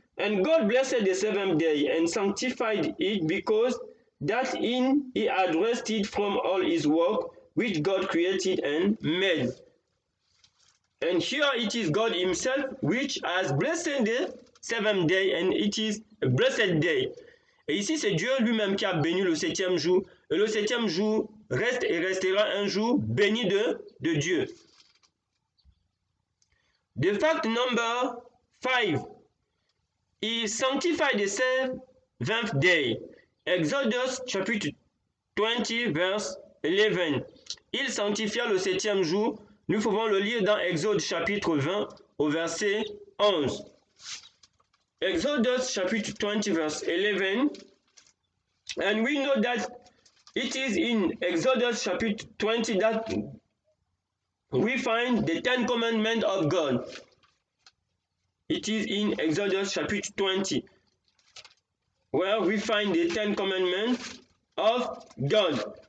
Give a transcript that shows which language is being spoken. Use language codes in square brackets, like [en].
[en] And God blessed the seventh day and sanctified it, because that in he had rested from all his work which God created and made. And here it is God himself which has blessed the seventh day, and it is a blessed day. [fr] Et ici c'est Dieu lui-même qui a béni le septième jour, et le septième jour reste et restera un jour béni de Dieu. [en] The fact number 5 is sanctify the seventh day. Exodus chapitre 20 verse 11. [fr] Il sanctifia le septième jour. Nous pouvons le lire dans Exode chapitre 20 au verset 11. [en] Exodus chapitre 20 verse 11. And we know that it is in Exodus chapter 20 that we find the Ten Commandments of God. It is in Exodus chapter 20 where we find the Ten Commandments of God.